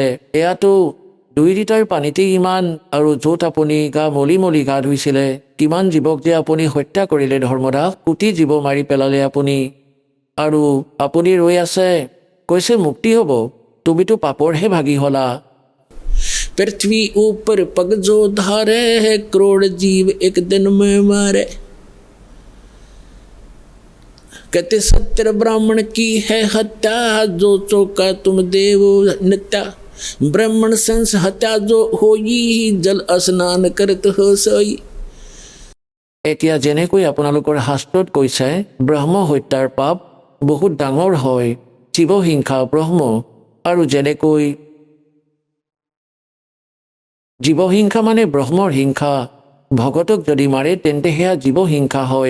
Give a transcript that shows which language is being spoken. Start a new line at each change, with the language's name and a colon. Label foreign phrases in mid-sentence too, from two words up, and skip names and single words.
Assamese: এয়াতো 2 লিটাৰ পানীতেই ইমান, আৰু য'ত আপুনি মলি মলি গা ধুইছিলে কিমান জীৱক যে আপুনি হত্যা কৰিলে ধৰ্মদাস, কোটি জীৱ মাৰি পেলালে আপুনি। আৰু আপুনি ৰৈ আছে, কৈছে মুক্তি হ'ব। তুমিতো পাপৰহে ভাগি হলা।
Hindi: पृथ्वी ऊपर पग जो धारे है, करोड़ जीव एक दिन में मारे। कहते 70 ब्राह्मण की है हत्या, जो चौका तुम देव नित्या। ब्राह्मण संस हत्या जो होई, जल स्नान करत हो सोई।
Assamese: এতিয়া যেনেকৈ আপোনালোকৰ শাস্ত্ৰত কৈছে ব্ৰহ্ম হত্যাৰ পাপ বহুত ডাঙৰ হয়, জীৱহিংসা ব্ৰহ্ম। আৰু যেনেকৈ জীৱহিংসা মানে ব্ৰহ্মৰ হিংসা, ভগতক যদি মাৰে তেন্তে সেয়া জীৱহিংসা হয়।